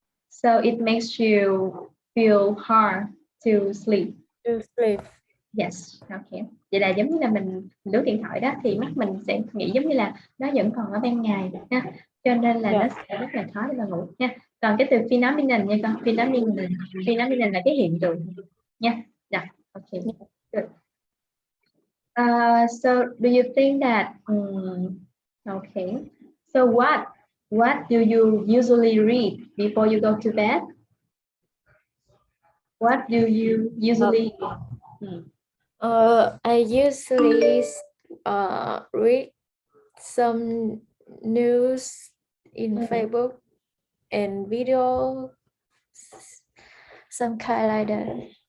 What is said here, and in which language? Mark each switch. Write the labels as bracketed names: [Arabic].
[English] So it makes you feel hard to sleep. To sleep. Yes, okay. [Vietnamese] Vậy là giống như là mình lướt điện thoại đó thì mắt mình sẽ nghĩ giống như là nó vẫn còn ở ban ngày ha. Cho nên là nó sẽ rất là khó để mà ngủ nha. Còn cái từ phenomenon nha con, phenomenon là cái hiện tượng nha. [English] Yeah, okay. Good. So do you think that okay. So what do you usually read before you go to bed? What do you usually I usually read some news in Facebook and video, some kind like that.